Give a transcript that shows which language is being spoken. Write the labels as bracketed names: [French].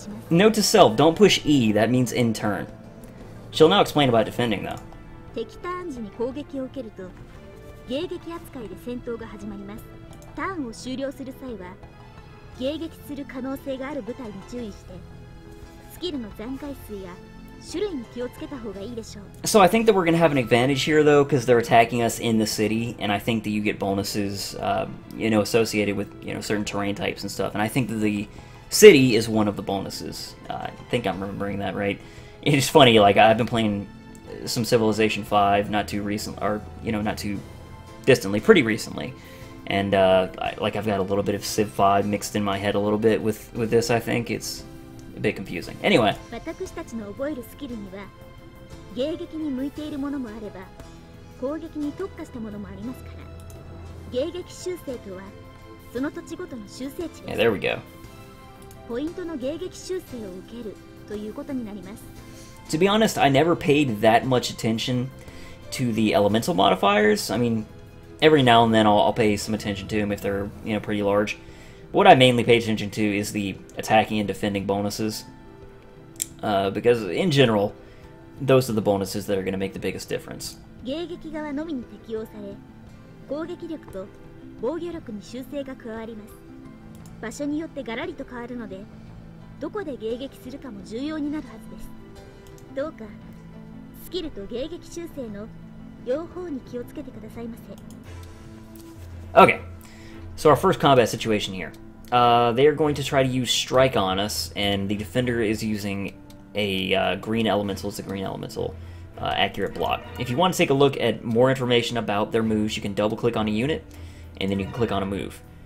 [English] Note to self, don't push E, that means in turn. She'll now explain about defending, though. [Japanese] 敵ターン時に攻撃を受けると迎撃扱いで戦闘が始まります。ターンを終了する際は迎撃する可能性がある部隊に注意してスキルの残回数や種類に気をつけた方がいいでしょう。 [English] So I think that we're gonna have an advantage here, though, because they're attacking us in the city, and I think that you get bonuses, you know, associated with, you know, certain terrain types and stuff, and I think that the city is one of the bonuses. I think I'm remembering that right. It's funny, like, I've been playing some Civilization 5 not too recently, or, you know, not too distantly, pretty recently. And, I've got a little bit of Civ 5 mixed in my head a little bit with this, I think. It's a bit confusing. Anyway. [Japanese] 私たちの覚えるスキルには迎撃に向いているものもあれば攻撃に特化したものもありますから迎撃修正とはその土地ごとの修正値です。 [English] Yeah, there we go. [Japanese] ポイントの迎撃修正を受けるということになります。 [English] To be honest, I never paid that much attention to the elemental modifiers. I mean, every now and then I'll pay some attention to them if they're, you know, pretty large. What I mainly pay attention to is the attacking and defending bonuses. Because, in general, those are the bonuses that are going to make the biggest difference. [Japanese] 迎撃側のみに適用され攻撃力と防御力に修正が加わります。場所によってガラリと変わるのでどこで迎撃するかも重要になるはずです。どうかスキルと迎撃修正の両方に気をつけてくださいませ。 [English] Okay, so our first combat situation here. They are going to try to use Strike on us, and the defender is using a green elemental. It's a green elemental accurate block. If you want to take a look at more information about their moves, you can double-click on a unit, and then you can click on a move.